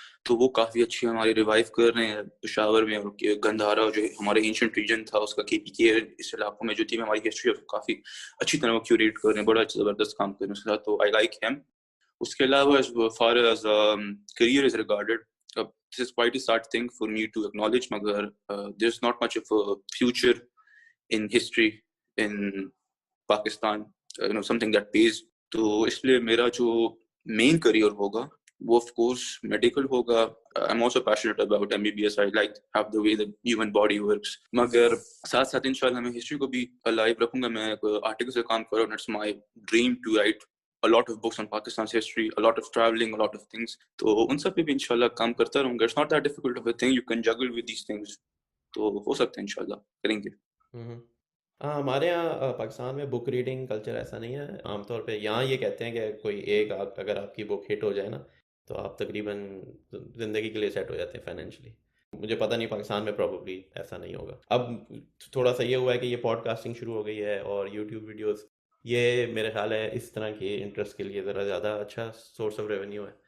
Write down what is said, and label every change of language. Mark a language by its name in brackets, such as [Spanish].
[Urdu] تو وہ کافی اچھی ہماری ریوائیو کر رہے ہیں پشاور میں. اور گندھارا جو ہمارے اینشنٹ ریجن تھا اس کا کے پی کے اس علاقوں میں جو تھی ہماری ہسٹری کافی اچھی طرح وہ کیوریٹ کر رہے ہیں. بڑا اچھا زبردست کام کر رہے ہیں اس کے ساتھ. تو [English] I like him. [Urdu] اس کے علاوہ [English] as far as career is regarded, this is quite a sad thing for me to acknowledge, [Urdu] مگر [English] there's not much of a future in history in Pakistan, something that pays. [Urdu] تو اس لیے میرا جو مین career ہوگا وہ of course medical ہوگا. [English] I'm also passionate about MBBS. I like have the way the human body works. [Urdu] مگر ساتھ ساتھ انشاءاللہ میں ہسٹری کو بھی alive رکھوں گا. میں آرٹیکل سے کام کروں. [English] It's my dream to write a lot of books on Pakistan's history, a lot of traveling, a lot of things. [Urdu] تو ان سب پہ بھی انشاءاللہ کام کرتا رہوں گا. [English] It's not that difficult of a thing. You can juggle with these things. [Urdu] تو ہو سکتا ہے انشاءاللہ کریں گے. ہاں ہمارے یہاں پاکستان میں بک ریڈنگ کلچر ایسا نہیں ہے. عام طور پہ یہاں یہ کہتے ہیں کہ کوئی ایک اگر آپ کی بک ہٹ ہو جائے نا تو آپ تقریباً زندگی کے لیے سیٹ ہو جاتے ہیں فائنینشلی. مجھے پتہ نہیں پاکستان میں پروبیبلی ایسا نہیں ہوگا. اب تھوڑا سا یہ ہوا ہے کہ یہ پوڈ کاسٹنگ شروع ہو گئی ہے اور یوٹیوب ویڈیوز, یہ میرے خیال ہے اس طرح کی انٹرسٹ کے لیے ذرا زیادہ اچھا سورس آف ریونیو ہے.